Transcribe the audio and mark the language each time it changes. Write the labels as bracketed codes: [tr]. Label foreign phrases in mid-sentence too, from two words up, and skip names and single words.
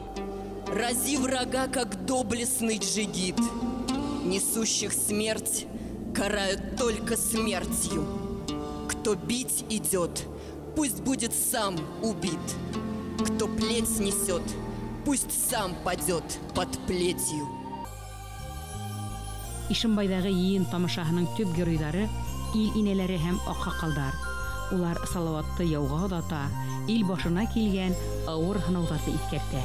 [ru] Рази врага, как доблестный джигит. Несущих смерть карают только смертью. Кто бить идет, пусть будет сам убит. Кто плеть несет, пусть сам падет под плетью. [ba] Ишембайдагы йыйын тамашаһының төп геройлары ил инәләре һәм аксакалдар. Улар Салаватты яуга дата, ил башына килгән авыр һынауларны искәртә.